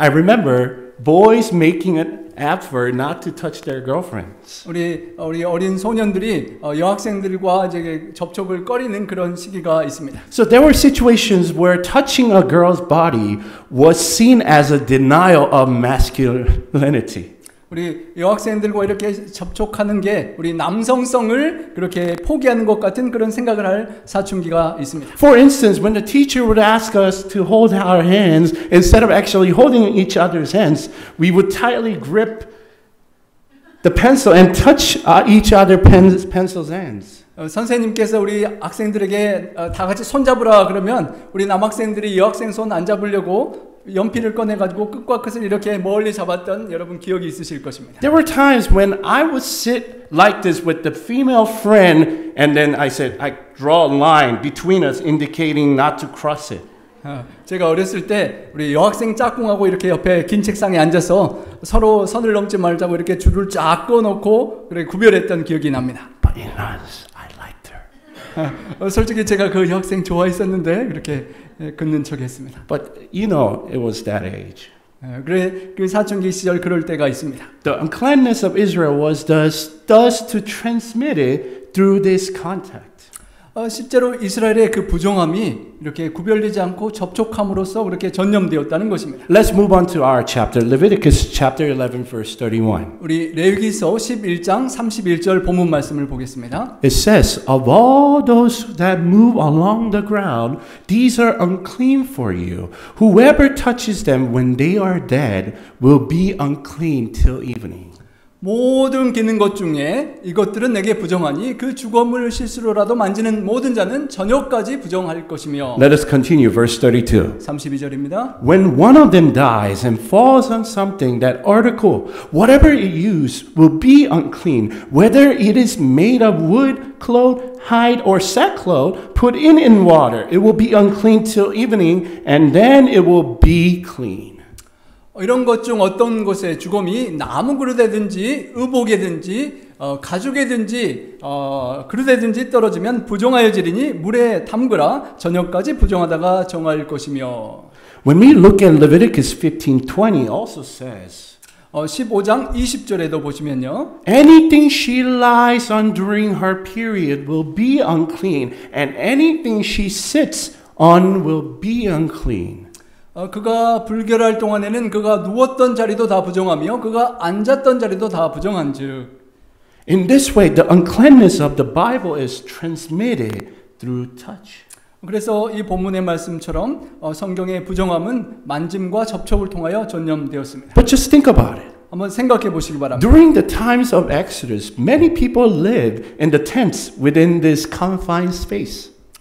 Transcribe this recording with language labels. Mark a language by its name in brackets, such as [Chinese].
[English] I remember boys making an effort not to touch their girlfriends. [Korean] 우리 어린 소년들이 여학생들과 이제 접촉을 꺼리는 그런 시기가 있습니다. [English] So there were situations where touching a girl's body was seen as a denial of masculinity. [Korean] 우리 여학생들과 이렇게 접촉하는 게 우리 남성성을 그렇게 포기하는 것 같은 그런 생각을 할 사춘기가 있습니다. [English] For instance, when the teacher would ask us to hold our hands, instead of actually holding each other's hands, we would tightly grip the pencil and touch each other pencil's hands. [Korean] 선생님께서 우리 학생들에게 다 같이 손 잡으라 그러면 우리 남학생들이 여학생 손 안 잡으려고 연필을 꺼내가지고 끝과 끝을 이렇게 멀리 잡았던 여러분 기억이 있으실 것입니다. [English] There were times when I would sit like this with the female friend and then I draw a line between us indicating not to cross it. [Korean] 제가 어렸을 때 우리 여학생 짝꿍하고 이렇게 옆에 긴 책상에 앉아서 서로 선을 넘지 말자고 이렇게 줄을 쫙 꺼놓고 그렇게 구별했던 기억이 납니다. [English] But in us, I liked her. [Korean] 솔직히 제가 그 여학생 좋아했었는데 그렇게 긋는 척했습니다. [English] But you know, it was that age. [Korean] 그래 그 사춘기 시절 그럴 때가 있습니다. [English] The uncleanness of Israel was thus to transmit it through this contact. [Korean] 실제로 이스라엘의 그 부정함이 이렇게 구별되지 않고 접촉함으로써 그렇게 전염되었다는 것입니다. [English] Let's move on to our chapter, Leviticus chapter 11, verse 31. [Korean] 우리 레위기서 11장 31절 본문 말씀을 보겠습니다. [English] It says, of all those that move along the ground, these are unclean for you. Whoever touches them when they are dead will be unclean till evening. [Korean] 모든 기는 것 중에 이것들은 내게 부정하니 그 주검을 실수로라도 만지는 모든 자는 저녁까지 부정할 것이며. [English] Let us continue, verse 32. [Korean] 32절입니다. [English] When one of them dies and falls on something, that article, whatever it used, will be unclean, whether it is made of wood, cloth, hide, or sackcloth, put in water. It will be unclean till evening, and then it will be clean. [Korean] 이런 것 중 어떤 것에 주검이 나무 그릇이든지 의복이든지 가죽이든지 그릇에든지 떨어지면 부정하여지리니 물에 담그라 저녁까지 부정하다가 정할 것이며. [English] When we look at Leviticus 15:20 also says [Korean] 15장 20절에도 보시면요. [English] anything she lies on during her period will be unclean and anything she sits on will be unclean. [Korean] 그가 불결할 동안에는 그가 누웠던 자리도 다 부정하며 그가 앉았던 자리도 다 부정한즉. [English] In this way, the uncleanness of the Bible is transmitted through touch. [Korean] 그래서 이 본문의 말씀처럼 성경의 부정함은 만짐과 접촉을 통하여 전염되었습니다. [English] But just think about it. [Korean] 한번 생각해 보시기 바랍니다. [English] During the times of Exodus, many people lived in the tents within this confined space.